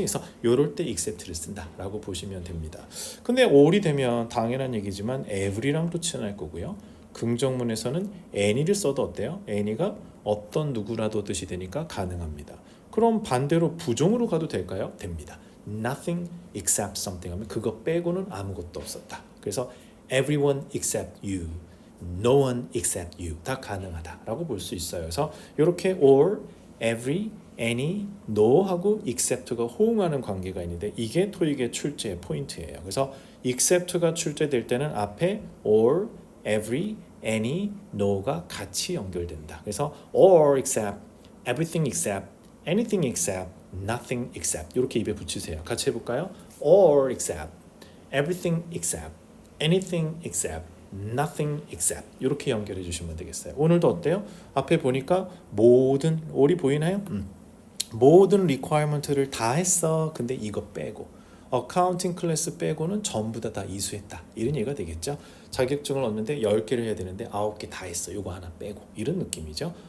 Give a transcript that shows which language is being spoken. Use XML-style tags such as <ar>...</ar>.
<ko>그래서 이럴 때 except를 쓴다라고 보시면 됩니다. 근데 all이 되면 당연한 얘기지만 every랑도 친할 거고요. 긍정문에서는 any를 써도 어때요? any가 어떤 누구라도 뜻이 되니까 가능합니다. 그럼 반대로 부정으로 가도 될까요? 됩니다.</ko> <en>Nothing except something</en> <ko>하면 그거 빼고는 아무것도 없었다.</ko> <en>그래서 everyone except you, no one except you</en> <ko>다 가능하다라고 볼 수 있어요. 그래서 이렇게 all, every, any, no 하고 except가 호응하는 관계가 있는데 이게 토익의 출제 포인트예요. 그래서 except가 출제될 때는 앞에 all, every, any, no가 같이 연결된다. 그래서</ko> <en>all except, everything except anything except, nothing except</en> <ko>이렇게 입에 붙이세요. 같이 해볼까요?</ko> <en>all except, everything except, anything except, nothing except</en> <ko>이렇게 연결해 주시면 되겠어요. 오늘도 어때요? 앞에 보니까 모든 all이 보이나요? 모든 리퀘어먼트를 다 했어. 근데 이거 빼고 어카운팅 클래스 빼고는 전부 다 이수했다. 이런 얘기가 되겠죠. 자격증을 얻는데 10개를 해야 되는데 9개 다 했어. 이거 하나 빼고 이런 느낌이죠.</ko>